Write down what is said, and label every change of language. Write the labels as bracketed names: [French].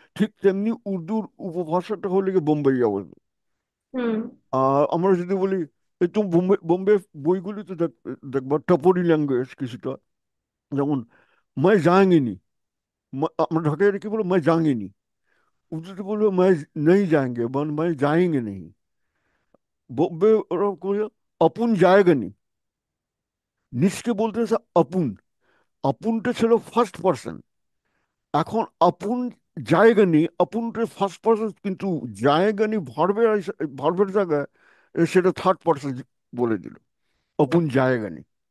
[Bangla] ঠিক তেমনি উর্দুর উপভাষাটা হলো গিয়ে বোম্বাইয়া উর্দু। হুম। আর আমরা যদি বলি, এই তো বোম্বে বোম্বে বইগুলিতে দেখবা টপরি ল্যাঙ্গুয়েজ কিছুটা, যেমন [Hindi] मैं जाएंगे नहीं। [Bangla] আমরা ঢাকায় কি বলবো, [Hindi] मैं जाएंगे नहीं। उर्दू बोलो मैं नहीं जाएंगे, वन मैं जाएंगे नहीं। बॉम्बे [Bangla] ওরা করে [Hindi] अपुन जाएगा नहीं। [Bangla] নিজকে বলতেছে अपुन, अपुनটা ছিল ফার্স্ট পার্সন। এখন [Hindi] अपुन जाएगा नहीं, [Bangla] अपुनটা ফার্স্ট পার্সন, কিন্তু जाएगा नहीं ভার্বের ভার্বের জায়গায় সেটা থার্ড পার্সন বলে দিল, अपुन जाएगा नहीं।